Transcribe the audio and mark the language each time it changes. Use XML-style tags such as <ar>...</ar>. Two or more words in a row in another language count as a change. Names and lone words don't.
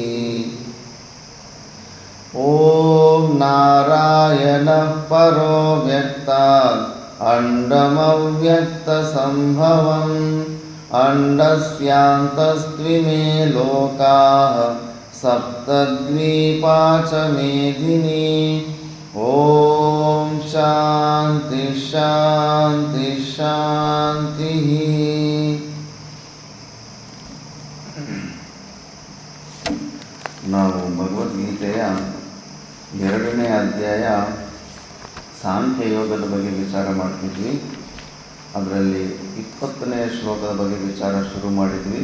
<sa>ॐ नारायणः परो व्यक्तात् अण्डमव्यक्तसम्भवम् अण्डस्यान्तस्त्विमे लोकाः सप्तद्वीपा च मेदिनी। ॐ शान्ति शान्ति शान्तिः।</sa> <kn>ನಾವು ಭಗವದ್ಗೀತೆಯ 2ನೇ ಅಧ್ಯಾಯ ಸಾಂಖ್ಯಯೋಗದ ಬಗ್ಗೆ ವಿಚಾರ ಮಾಡ್ತಿದ್ವಿ. ಅದರಲ್ಲಿ 20ನೇ ಶ್ಲೋಕದ ಬಗ್ಗೆ ವಿಚಾರ ಶುರು ಮಾಡಿದ್ವಿ.</kn>